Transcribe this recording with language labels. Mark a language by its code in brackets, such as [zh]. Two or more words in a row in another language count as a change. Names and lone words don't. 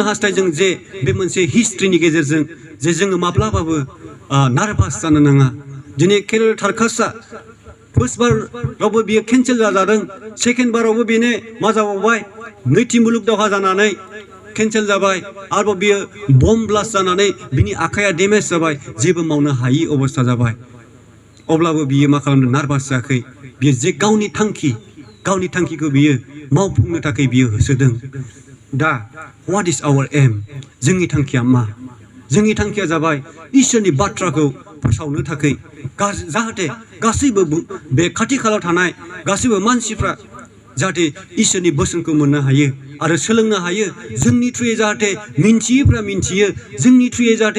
[brx] हास्थायदों जे बे मोनसे हिस्ट्रिनि गेजेरजों जे जोङो माब्लाबाबो नार्भास जानो नाङा दिनै केरल थार्कासआ फार्स्ट बारावबो बियो केन्सेल जादों सेकेन्ड बारावबो बेनो मा जाबावबाय नैथि मुलुग दावहा जानानै केन्सेल जाबाय आरोबाव बियो [en] bomb blast [brx] जानानै बिनि आखाइया डेमेज जाबाय जेबो मावनो हायि अबस्था जाबाय अब्लाबो बियो मा खालामदों नार्भास जायाखै बियो जे गावनि थांखिखौ बियो मावफुंनो थाखाय बियो होसोदों दा [en] what is our aim [brx] जोंनि थांखिया मा जोंनि थांखिया जाबाय इसोरनि बाथ्राखौ फोसावनो थाखाय जाहाथे गासैबो बे खाथि खालायाव थानाय गासैबो मानसिफ्रा जाहाथे इसोरनि बोसोनखौ मोननो हायो आरो सोलोंनो हायो जोंनि थ्रुयै जाहाथे मिन्थियैफ्रा मिन्थियो जोंनि थ्रुयै जाहाथे